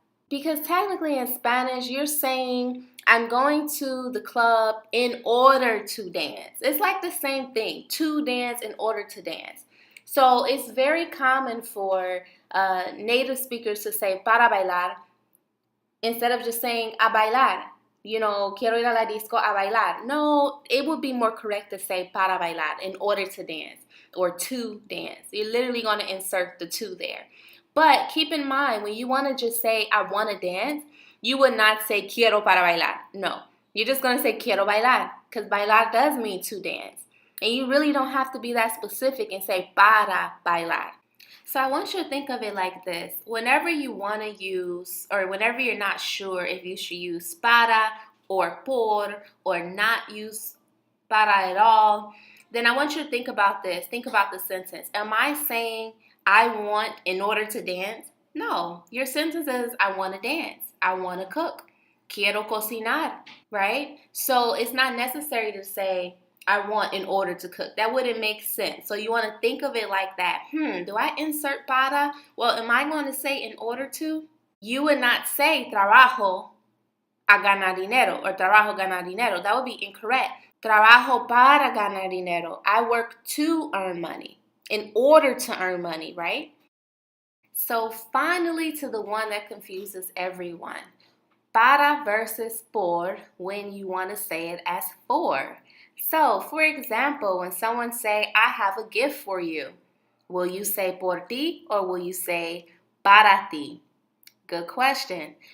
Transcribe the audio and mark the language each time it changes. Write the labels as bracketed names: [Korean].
[English] Because technically in Spanish, you're saying, I'm going to the club in order to dance. It's like the same thing, to dance in order to dance. So it's very common for native speakers to say para bailar instead of just saying a bailar. You know, [Spanish] quiero ir a la disco a bailar. [English] No, it would be more correct to say para bailar in order to dance or to dance. You're literally going to insert the to there. But keep in mind, when you want to just say I want to dance, you would not say [Spanish] quiero para bailar. [English] No, you're just going to say [Spanish] quiero bailar [English] because bailar does mean to dance. And you really don't have to be that specific and say para bailar. So I want you to think of it like this. Whenever you want to use, or whenever you're not sure if you should use para or por or not use para at all, then I want you to think about this. Think about the sentence. Am I saying I want in order to dance? No. Your sentence is I want to dance. I want to cook. [Spanish] Quiero cocinar, [English] right? So it's not necessary to say I want in order to cook. That wouldn't make sense. So you want to think of it like that. Do I insert para? Well, am I going to say in order to? You would not say trabajo [Spanish] a ganar dinero or trabajo ganar dinero. [English] That would be incorrect. [Spanish] Trabajo para ganar dinero. [English] I work to earn money, in order to earn money, right? So finally, to the one that confuses everyone. Para versus por when you want to say it as for. So, for example, when someone say, I have a gift for you, will you say por ti or will you say para ti? Good question.